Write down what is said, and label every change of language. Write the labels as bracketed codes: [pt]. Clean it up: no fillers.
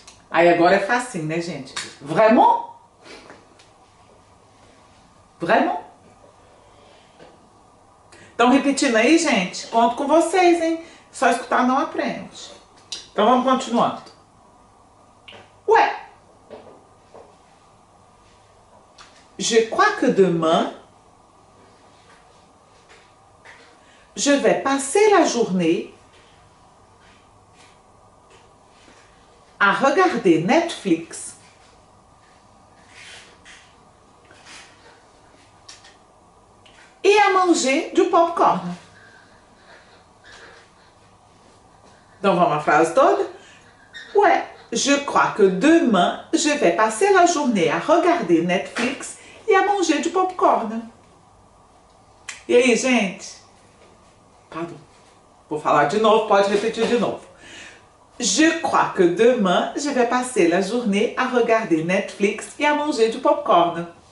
[pt] Aí agora é facinho, né, gente? Vraiment? [fr] Vraiment? [pt] Então, repetindo aí, gente, conto com vocês, hein? Só escutar não aprende. Então, vamos continuando. [fr] Ouais. Je crois que demain, je vais passer la journée à regarder Netflix et à manger du popcorn. Donc, [pt] vamos à frase toda? [fr] Ouais, je crois que demain, je vais passer la journée à regarder Netflix e a manger du popcorn. [pt] E aí, gente? Pardon. Vou falar de novo, pode repetir de novo. [fr] Je crois que demain, je vais passer la journée à regarder Netflix et à manger du popcorn.